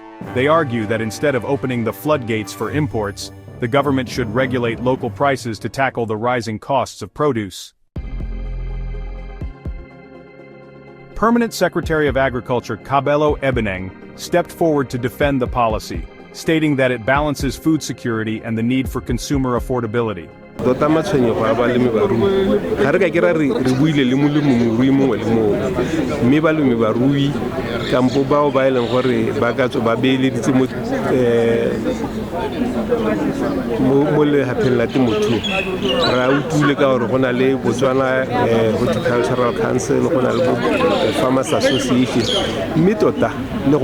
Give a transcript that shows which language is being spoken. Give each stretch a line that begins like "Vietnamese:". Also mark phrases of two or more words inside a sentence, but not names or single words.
English: They argue that instead of opening the floodgates for imports, the government should regulate local prices to tackle the rising costs of produce. Permanent Secretary of Agriculture Kabelo Ebeneng stepped forward to defend the policy, stating that it balances food security and the need for consumer affordability.
Tswana: Tota matshwenyo ga balemi ba rui ga re ka kera re buile le molemirui mongwe le mongwe mme balemi ba rui kampo bao ba eleng gore ba ka tswa ba beeleditse mo lehapheng la temothuo ra utlwile ka gore go na le Botswana Horticultural Council go na le Farmers Association mme tota le